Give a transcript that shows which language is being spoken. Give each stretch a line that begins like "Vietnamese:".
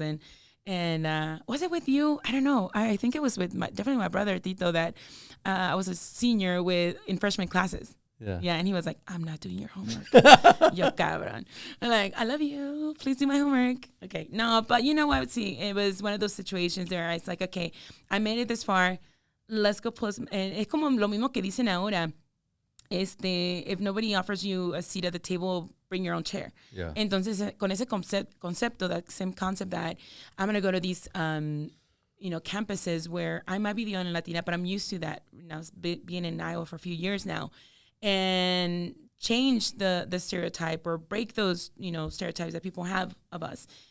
English: And was it with you? I don't know. I think it was with definitely my brother, Tito, that I was a senior in freshman classes. Yeah, and he was like, I'm not doing your homework. Yo, cabrón. I'm like, I love you. Please do my homework. Okay, no, but what? See, it was one of those situations where it's like, okay, I made it this far. Let's go plus.
Spanish: And es como lo mismo que dicen ahora.
English: If nobody offers you a seat at the table, bring your own chair. Yeah.
Spanish: Entonces, con ese concepto,
English: that same concept that I'm going to go to these, campuses where I might be the only Latina, but I'm used to that. Being in Iowa for a few years now. And change the stereotype or break those, stereotypes that people have of us.